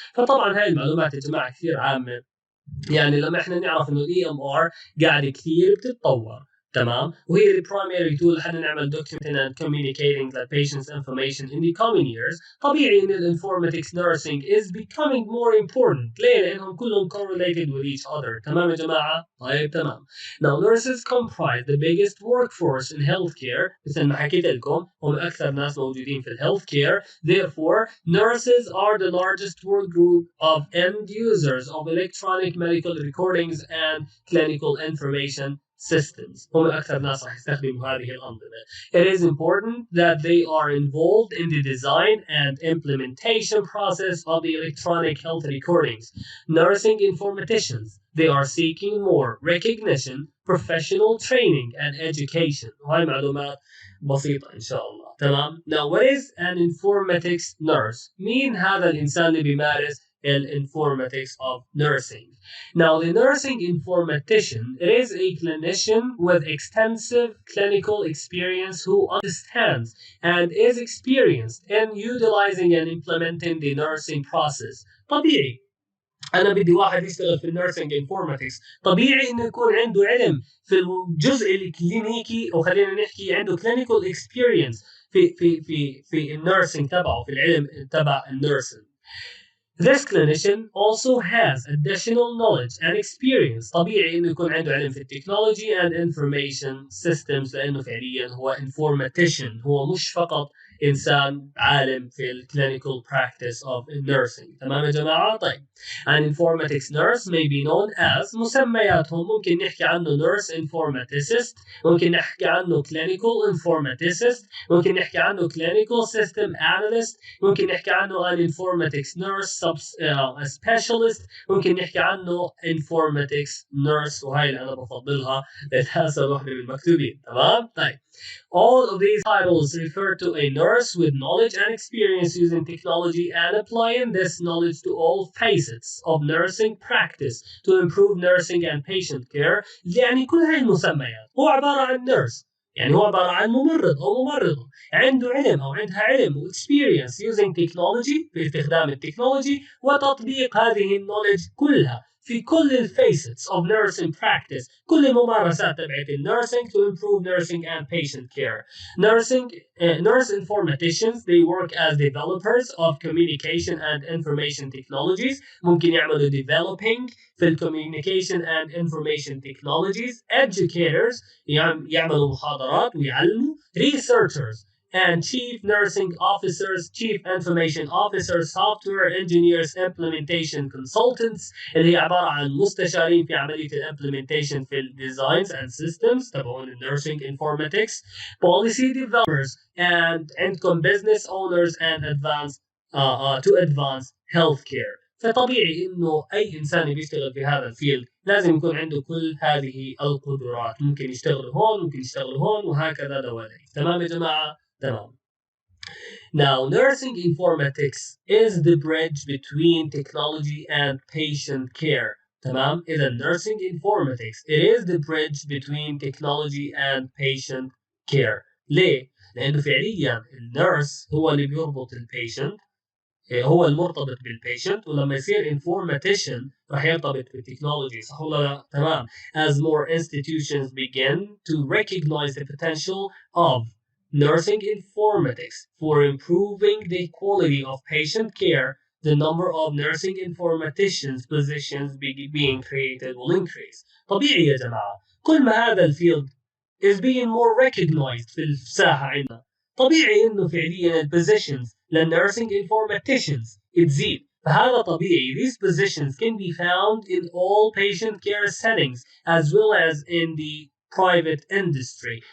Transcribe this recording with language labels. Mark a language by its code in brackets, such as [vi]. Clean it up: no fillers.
[ar] فطبعا هاي المعلومات يا جماعة كثير عامة، يعني لما احنا نعرف انه الاي ام ار قاعده كثير بتتطور، تمام؟ وهي البرايمري تول لحنا نعمل [en] documenting and communicating the patient's information in the coming years. [ar] طبيعي ان الانفورماتكس [en] nursing is becoming more important. [ar] ليه؟ لانهم كلهم [en] correlated with each other. [ar] تمام يا جماعه؟ طيب تمام. [en] Now nurses comprise the biggest workforce in healthcare. [ar] مثل ما حكيت لكم هم اكثر ناس موجودين في الهيلث [en] Therefore, nurses are the largest work group of end users of electronic medical recordings and clinical information systems. [ar] هم أكثر ناس راح يستخدموا هذه الأنظمة. [en] It is important that they are involved in the design and implementation process of the electronic health recordings. Nursing informaticians, they are seeking more recognition, professional training and education. [ar] وهي معلومات بسيطة إن شاء الله. تمام. [en] Now what is an informatics nurse? [ar] مين هذا الإنسان اللي بيمارس [en] informatics of nursing? Now the nursing informatician, it is a clinician with extensive clinical experience who understands and is experienced in utilizing and implementing the nursing process. [ar] طبيعي انا بدي واحد يشتغل في النيرسينج انفورماتكس، طبيعي انه يكون عنده علم في الجزء الكلينيكي، او خلينا نحكي عنده [en] clinical experience [ar] في النيرسينج تبعه، في العلم تبع النيرسينج. [en] This clinician also has additional knowledge and experience. [ar] طبيعي انه يكون عنده علم في التكنولوجي [en] and information systems، [ar] لانه فعليا هو informatician، هو مش فقط انسان عالم في [en] clinical practice of nursing. [ar] تمام يا جماعه؟ طيب. [en] An informatics nurse may be known as، [ar] مسمياتهم ممكن نحكي عنه nurse informaticist، ممكن نحكي عنه clinical informaticist، ممكن نحكي عنه clinical system analyst، ممكن نحكي عنه an informatics nurse specialist، ممكن نحكي عنه informatics nurse، وهي اللي انا بفضلها لانها اسهل وحده بالمكتوبين. تمام؟ طيب. [en] All of these titles refer to a nurse with knowledge and experience using technology and applying this knowledge to all facets of nursing practice to improve nursing and patient care. [ar] يعني كل هاي المسميات هو عبارة عن nurse، يعني هو عبارة عن ممرض أو ممرضة عنده علم أو عندها علم و [en] experience using technology، [ar] باستخدام التكنولوجي وتطبيق هذه النولج كلها في كل الفيسز [en] of nursing practice، [ar] كل الممارسات تبعت النيرسينج [en] to improve nursing and patient care. Nurse informaticians, they work as developers of communication and information technologies. [ar] ممكن يعملوا [en] developing في communication and information technologies. [ar] Educators يعملوا محاضرات ويعلموا. [en] Researchers and chief nursing officers, chief information officers, software engineers, implementation consultants [ar] اللي هي عبارة عن مستشارين في عملية الامبلمنتيشن [en] في designs and systems تبعون nursing informatics. Policy developers and عندكم business owners and to advance healthcare. [ar] فطبيعي انه اي انسان بيشتغل في هذا الفيلد لازم يكون عنده كل هذه القدرات، ممكن يشتغل هون ممكن يشتغل هون وهكذا دوالي. تمام يا جماعة؟ تمام. [en] Now, nursing informatics is the bridge between technology and patient care. [ar] تمام؟ إذا [en] nursing informatics it is the bridge between technology and patient care. [ar] ليه؟ لأنه فعليا النيرس هو اللي بيربط البيشنت، هو المرتبط بالبيشنت، ولما يصير انفورماتيشن راح يرتبط بالتكنولوجي، صح ولا لا؟ تمام. [en] As more institutions begin to recognize the potential of nursing informatics for improving the quality of patient care, the number of nursing informaticians positions being created will increase. [ar] طبيعي يا جماعة، كل ما هذا الفيلد [en] is being more recognized [ar] في الساحة عندنا، طبيعي انه فعليا البوزيشنز للنيرسينج انفورماتيشنز تزيد، فهذا طبيعي. [en] These positions can be found in all patient care settings as well as in the private industry.